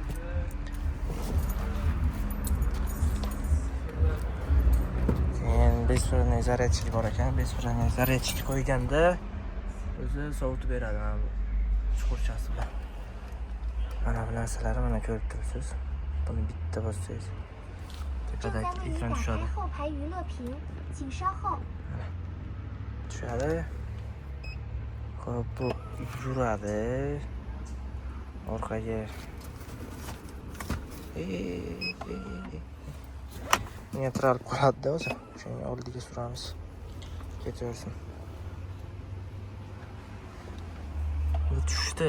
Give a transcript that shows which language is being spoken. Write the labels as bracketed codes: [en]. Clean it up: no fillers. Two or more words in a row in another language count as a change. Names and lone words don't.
[uz] Besfrenli zaryadchik bor ekan. Besfrenli zaryadchik qo'yganda o'zi sovutib beradi mana bu chuqurchasi bilan. Mana bu narsalarni mana ko'rib turibsiz. Buni bitta bossangiz [zh] 正在 [uz] tepadagi [zh] 为您 [uz] ekran [zh] 打开 [uz] tushadi. [zh] 后排娱乐屏，请稍后。 [uz] Tushadi. Xo'p, bu yuradi. Orqaga neytral qoladi-da o'zi. Shuni oldiga suramiz. Ketaversin. Bu tushdi.